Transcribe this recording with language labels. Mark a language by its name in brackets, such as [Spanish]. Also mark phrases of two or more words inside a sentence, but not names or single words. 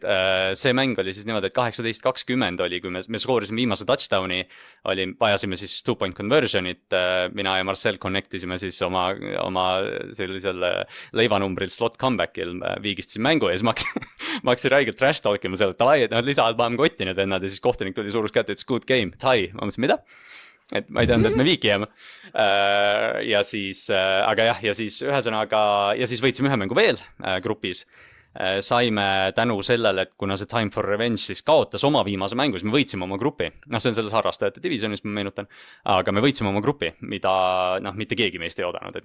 [Estonian] See mäng oli siis niimoodi, et 18-20 oli, kui me skoorisime viimase touchdowni, vajasime siis [English] 2-point conversion'it, [Estonian] mina ja Marcel connectisime siis oma sellisel leivanumbril [English] slot comeback'il, [Estonian] viigistasin mängu ja siis ma hakkasin räigelt [English] trash talkima [Estonian] seal, et davai, et lisavad paneme kotti need vennad ja siis kohtunik tuli suurus kätte, ütles [English] good game, tie, [Estonian] ma mõtlesin, mida? Et ma ei teadnud, et me viiki jääme. Ja siis, aga jah, ja siis ühesõnaga, ja siis võitsime ühe mängu veel grupis. Saime tänu sellele, et kuna see Time for Revenge siis kaotas oma viimase mängu, siis me võitsime oma grupi. No see on selles harrastajate divisionis, ma meenutan. Aga me võitsime oma grupi, mida mitte keegi meist ei oodanud.